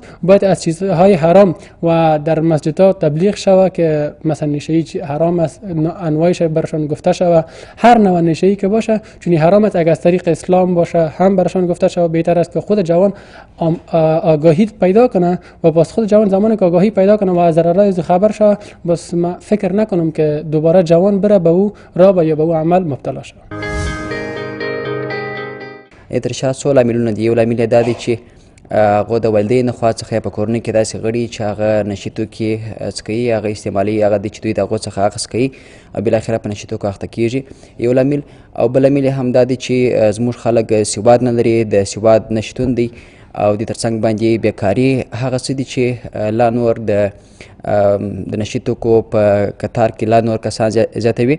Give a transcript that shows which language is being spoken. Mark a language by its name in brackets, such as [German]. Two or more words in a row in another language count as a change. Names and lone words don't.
[Persian] باید از چیزهای حرام و در مسجدها تبلیغ شود که مثلا نشه‌ای حرام است، انواعش برشان گفته شود، هر نوع نشه‌ای که باشه چون حرام است. اگر از طریق اسلام باشه هم برشان گفته شود. بهتر است که خود جوان آگاهی پیدا کنه و باز خود جوان زمانی که آگاهی پیدا کنه و از ضررهای خبر شود، بس ما فکر نکنم که دوباره جوان بره به او رابه یا به او عمل مبتلا شود. [Pashto] تر شا څو لاملونه دي. یو لامل دا دی چې هغو د والدینو خوا څخه یا په کورنۍ کې داسې غړي چې هغه نشي توکي څکوي، هغه استعمالوي، هغه دی چې دوی د هغو څخه اخذ کوي او بالاخره په نشي توکو اخته کېږي، یو لامل. او بل لامل یې هم دا دی چې زموږ خلک سواد نه لري، د سواد نشتون دی او د ترڅنګ باندې بیکاري هغه څه دي چې لا نور د نشي توکو په کتار کې لا نور کسان زیاتوي.